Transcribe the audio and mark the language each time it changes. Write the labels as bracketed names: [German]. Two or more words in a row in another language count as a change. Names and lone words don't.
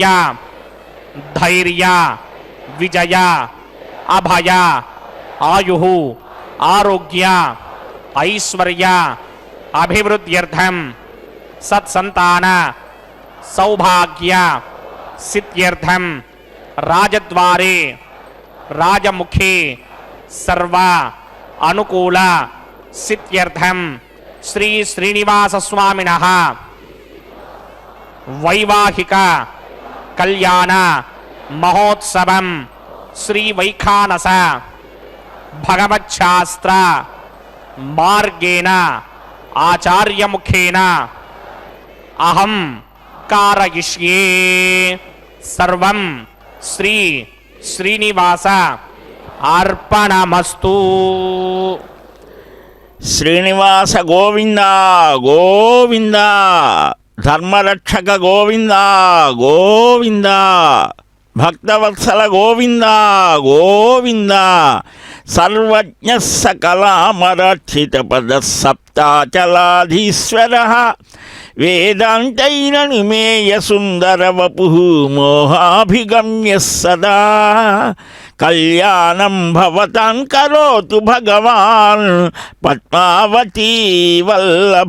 [Sanskrit] ధైర్య విజయ అభయ ఆయుః ఆరోగ్య ఐశ్వర్య అభివృద్ధ్యర్థం సత్సంతాన సౌభాగ్య సిద్ధ్యర్థం రాజద్వారే రాజముఖే सर्व अनुकूल सिद्ध्यर्थम श्री श्रीनिवास स्वामिनः वैवाहिक कल्याण महोत्सवं श्री वैखानस भगवच्छास्त्र मार्गेण आचार्य मुखेन अहं कारयिष्ये सर्वं श्री श्रीनिवास अर्पणमस्तु. శ్రీనివాస గోవింద గోవింద, ధర్మరక్షక గోవింద గోవింద, భక్తవత్సల గోవింద గోవింద, సర్వజ్ఞ సకలామరక్షిత పద సప్తాచలాధీశ్వర వేదాంతైన నిమేయ సుందర వపు మోహాభిగమ్య సదా కళ్యాణం భవతాం కరోతు భగవాన్ పద్మావతీ వల్లభ.